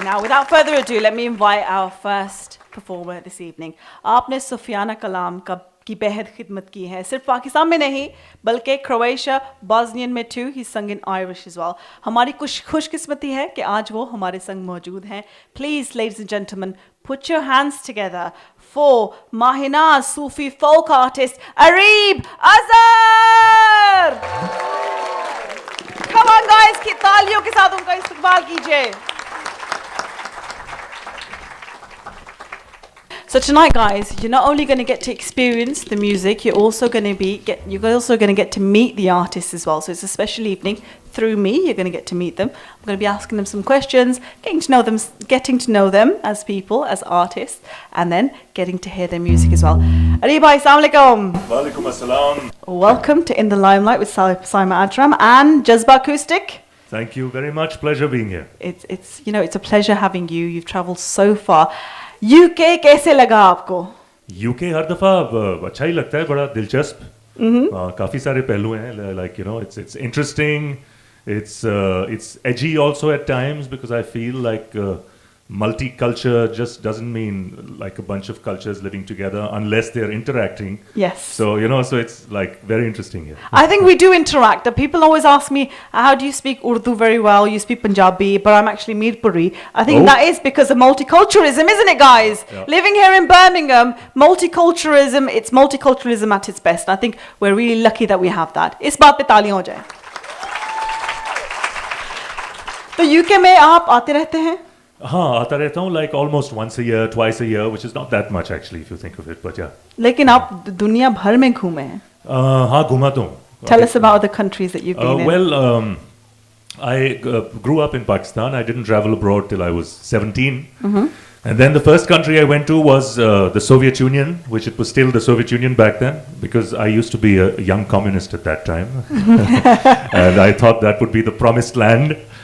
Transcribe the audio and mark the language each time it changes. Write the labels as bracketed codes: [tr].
[en] Now, without further ado, let me invite our first performer this evening. [hi] आपने सुफियाना कलाम की बेहद खिदमत की है सिर्फ पाकिस्तान में नहीं बल्कि क्रोएशिया, बॉस्नियन में too. [en] He's sung in Irish as well. [hi] हमारी खुशकिस्मती है कि आज वो हमारे संग मौजूद हैं. [en] Please, ladies and gentlemen, put your hands together for Mahina Sufi folk artist Arieb Azhar. Come on, guys, [hi] तालियों के साथ उनका इस्तकबाल कीजिए. [en] So tonight, guys, you're not only going to get to experience the music, you're also going to get to meet the artists as well. So it's a special evening. Through me, you're going to get to meet them. I'm going to be asking them some questions, getting to know them as people, as artists, and then getting to hear their music as well. [ar] Arieb bhai, assalamu alaikum. Wa alaikum assalam. [en] Welcome to In the Limelight with Saima Ajram and Jazba Acoustic. Thank you very much. Pleasure being here. It's a pleasure having you. You've travelled so far. [hi] UK कैसे लगा आपको? UK हर दफा अच्छा ही लगता है, बड़ा दिलचस्प. काफी सारे पहलू हैं. [en] Like, you know, it's interesting. It's edgy also at times because I feel like multicultural just doesn't mean like a bunch of cultures living together unless they're interacting. Yes. So, you know, so it's like very interesting here. I think we do interact. People always ask me, how do you speak Urdu very well? You speak Punjabi, but I'm actually Mirpuri. I think that is because of multiculturalism, isn't it, guys? Yeah. Living here in Birmingham, it's multiculturalism at its best. I think we're really lucky that we have that. [hi] इस बात पे तालियां हो जाए. तो UK में आप आते रहते हैं? हाँ, आता रहता हूँ [en] like almost once a year, twice a year, which is not that much actually if you think of it, but yeah. [hi] लेकिन आप दुनिया भर में घूमे हैं? हाँ, घूमा तो हूँ. [en] Tell us about the countries that you've been in. Well, I grew up in Pakistan. I didn't travel abroad till I was 17. Mm-hmm. And then the first country I went to was the Soviet Union, which it was still the Soviet Union back then, because I used to be a young communist at that time. And I thought that would be the promised land.